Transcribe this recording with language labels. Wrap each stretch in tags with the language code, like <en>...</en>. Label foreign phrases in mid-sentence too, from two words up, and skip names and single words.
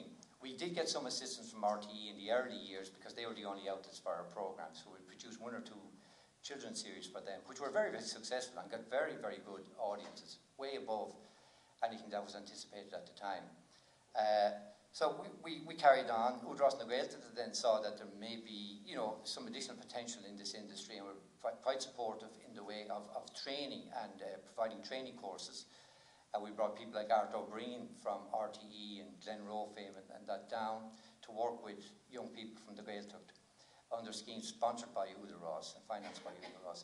<en>We did get some assistance from RTE in the early years because they were the only outlets for our programmes, so we produced 1 or 2 children's series for them, which were very, very successful and got very, very good audiences, way above anything that was anticipated at the time. So we carried on. Udros na Gaelta then saw that there may be, some additional potential in this industry, and were quite supportive in the way of training and providing training courses. We brought people like Art O'Brien from RTE and Glen Roe fame and that down to work with young people from the Gaeltacht under schemes sponsored by Udros and financed by Udros.</en>